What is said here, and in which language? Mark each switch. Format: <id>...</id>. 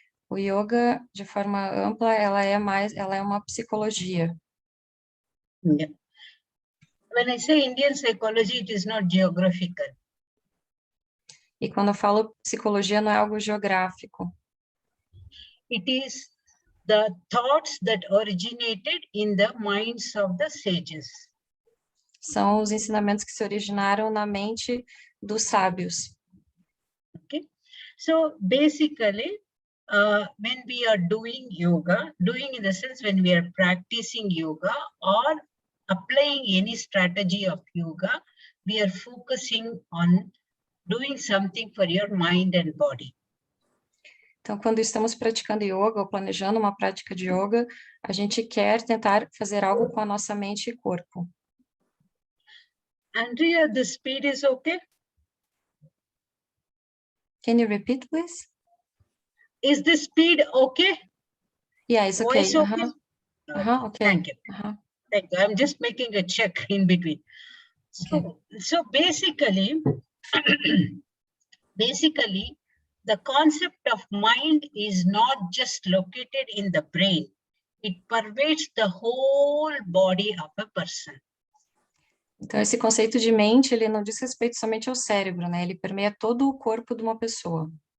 <pt>O yoga, de forma ampla, ela é uma psicologia.</pt> <en>Yeah. When I say Indian psychology, it is not geographical.</en> <pt>E quando eu falo psicologia, não é algo geográfico.</pt> <en>It is the thoughts that originated in the minds of the sages.</en> <pt>São os ensinamentos que se originaram na mente dos sábios.</pt> <en>Okay, so basically, when we are doing yoga, doing in the sense when we are practicing yoga or applying any strategy of yoga, we are focusing on doing something for your mind and body.</en> <pt>Então, quando estamos praticando yoga ou planejando uma prática de yoga, a gente quer tentar fazer algo com a nossa mente e corpo.</pt> <en>Andrea, the speed is okay? Can you repeat, please? Is the speed okay? Yeah, it's okay. Voice okay? Okay. Thank you. Thank you. I'm just making a check in between. So basically, the concept of mind is not just located in the brain. It pervades the whole body of a person.</en> <pt>Então, esse conceito de mente, ele não diz respeito somente ao cérebro, né? Ele permeia todo o corpo de uma pessoa.</pt>